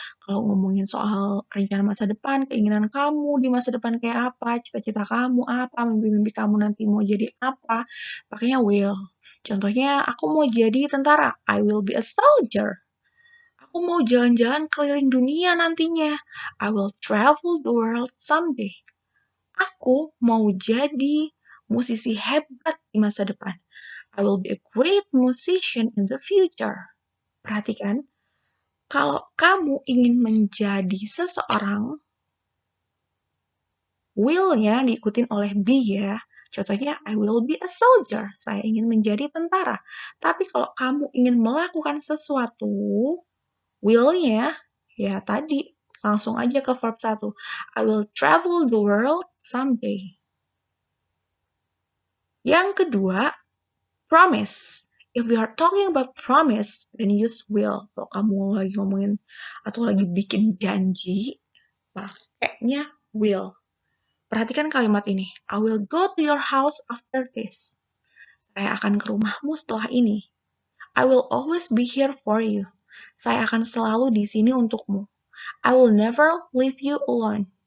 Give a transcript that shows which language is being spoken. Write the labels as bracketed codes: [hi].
[id] Kalau ngomongin soal rencana masa depan, keinginan kamu di masa depan kayak apa, cita-cita kamu apa, mimpi-mimpi kamu nanti mau jadi apa, pakainya will. Contohnya, aku mau jadi tentara, [en] I will be a soldier. [id] Aku mau jalan-jalan keliling dunia nantinya, [en] I will travel the world someday. [id] Aku mau jadi musisi hebat di masa depan. [en] I will be a great musician in the future. [id] Perhatikan, kalau kamu ingin menjadi seseorang, will-nya diikutin oleh be ya. Contohnya, [en] I will be a soldier. [id] Saya ingin menjadi tentara. Tapi kalau kamu ingin melakukan sesuatu, will-nya, ya tadi, langsung aja ke verb 1. [en] I will travel the world someday. [id] Yang kedua, [en] promise. If we are talking about promise, then use will. [id] Kalau kamu lagi ngomongin atau lagi bikin janji, pakainya will. Perhatikan kalimat ini. [en] I will go to your house after this. [id] Saya akan ke rumahmu setelah ini. [en] I will always be here for you. [id] Saya akan selalu di sini untukmu. [en] I will never leave you alone.